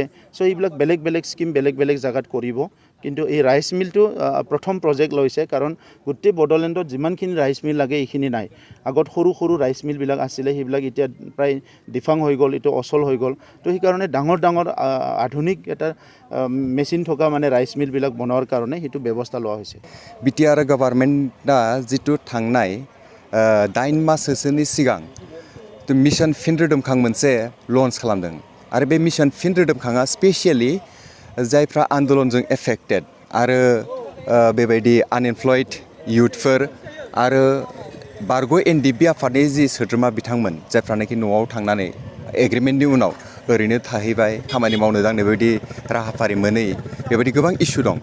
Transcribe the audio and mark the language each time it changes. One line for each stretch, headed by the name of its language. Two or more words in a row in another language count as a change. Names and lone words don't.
Assamese: চ' এইবিলাক বেলেগ স্কিম বেলেগ জেগাত কৰিব। কিন্তু এই
English: rice mill
Assamese: প্ৰথম প্ৰজেক্ট লৈছে, কাৰণ গোটেই বড়োলেণ্ডত যিমানখিনি
English: rice mill
Assamese: লাগে এইখিনি নাই। আগত সৰু
English: rice mill
Assamese: আছিলে, সেইবিলাক এতিয়া প্ৰায় ডিফাং হৈ গ'ল, এইটো অচল হৈ গ'ল। তো সেইকাৰণে ডাঙৰ আধুনিক এটা মেচিন থকা মানে
English: rice mill
Assamese: বনোৱাৰ কাৰণে সেইটো ব্যৱস্থা লোৱা হৈছে।
Bodo: বিটিআৰ গভৰ্ণমেণ্টआ जितु थांनाय 8 माससोनि सिगां मिशन फिन रोदोमखां मोनसे लन्च खालामदों। आरो बे मिशन फिन रोदोमखाङा स्पेसियेलि जायफ्रा आन्दलनजों एफेक्टेड आरो बेबायदि
English: unemployed youths
Bodo: आरो बारग' एनडिबि आफादनि जि सोद्रोमा बिथांमोन, जायफ्रानाखि न'आव थांनानै एग्रिमेन्टनि उनाव ओरैनो थाहैबाय, खामानि मावनो दांनो बेबायदि राहाफारि मोनै बेबायदि गोबां इस्यु दं।